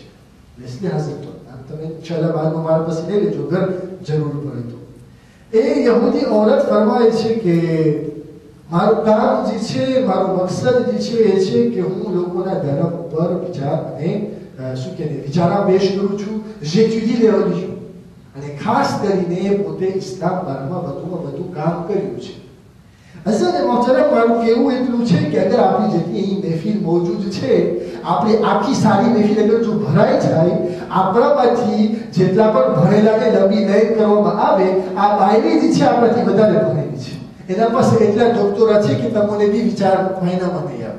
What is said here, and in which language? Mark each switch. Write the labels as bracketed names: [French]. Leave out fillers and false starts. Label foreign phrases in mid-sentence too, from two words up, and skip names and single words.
[Gujarati] લેસ્લી હાજર તો તમે ઇન્શાઅલ્લાહ બાદમાં મારા પાસે લઈ લેજો અગર જરૂર પડે તો. એ યહૂદી ઓરત ફરમાય છે કે મારું કામ જે છે, મારું મકસદ જે છે એ છે કે હું લોકોના ધર્મ પર વિચાર અને શું કહે વિચારા પેશ કરું છું, [French] j'étudie les religions. [Gujarati] અને ખાસ કરીને પોતે ઇસ્લામ બારમાં વધુમાં વધુ કામ કર્યું છે. અસલ મોહતરમ મારું કેવું એટલું છે કે અગર આપણી જેટલી અહીં મહેફિલ મોજૂદ છે, આપણે આખી સારી મહેફિલ અગર જો ભરાઈ જાય, આપણામાંથી જેટલા પણ ભણેલાને લંબી લાઈન કરવામાં આવે, આ બાયરી જે છે આપણાથી વધારે ભણેલી છે, એના પાસે એટલા ડોક્ટરા છે કે તમને બી વિચાર મહિનામાં નહીં આવે.